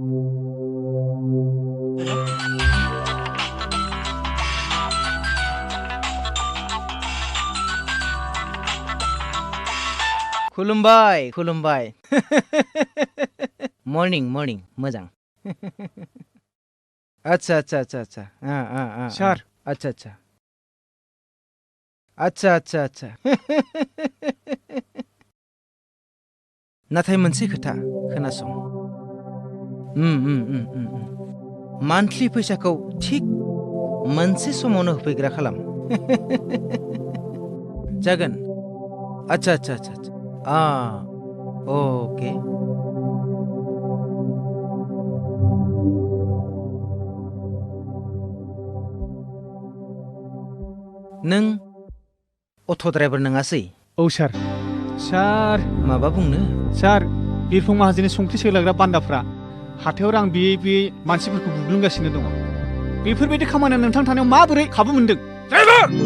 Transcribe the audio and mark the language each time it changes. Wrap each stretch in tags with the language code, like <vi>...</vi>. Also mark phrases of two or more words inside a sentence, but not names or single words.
<brx>खुलुमबाय खुलुमबाय</brx> <en>morning morning</en> <hi>मोजां अच्छा अच्छा अच्छा अच्छा</hi> <brx>सार</brx> <hi>अच्छा अच्छा अच्छा अच्छा अच्छा</hi> <brx>नाथाय मोनसे खोथा खोनासं मान्थलि फैसाखौ थिक मोनसे समावनो होफैग्रा खालाम जागोन</brx> <hi>अच्छा अच्छा अच्छा</hi> <brx>ओके नों</brx> <en>auto driver</en> <brx>नङासै औ सार सार माबा बुंनो सार बिरफुं माहाजोननि संख्रि सोलाग्रा बान्दाफ्रा हाथायाव रां बियै बियै मानसिफोरखौ बुग्लुंगासिनो दङ बेफोरबायदि खामानिया नोंथां थानायाव माबोरै खाबु मोन्दों ड्राइभार</brx>